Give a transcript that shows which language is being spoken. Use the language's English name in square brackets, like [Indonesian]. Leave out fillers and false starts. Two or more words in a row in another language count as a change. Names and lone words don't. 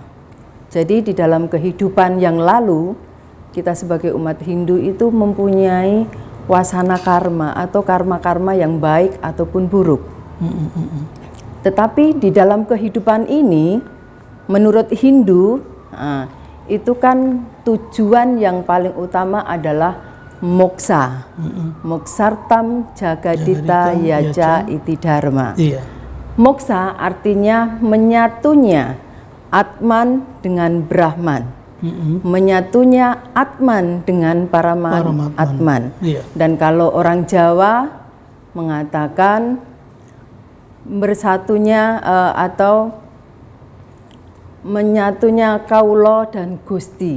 [Indonesian] Jadi di dalam kehidupan yang lalu, kita sebagai umat Hindu itu mempunyai wasana karma atau karma-karma yang baik ataupun buruk. Tetapi di dalam kehidupan ini, menurut Hindu, itu kan tujuan yang paling utama adalah moksa. [Sanskrit] Moksartam jagadita yaja iti dharma. [Indonesian] Iya. Moksa artinya menyatunya Atman dengan Brahman. menyatunya Atman dengan Atman. Iya. Dan kalau orang Jawa mengatakan bersatunya atau menyatunya Kaulo dan Gusti.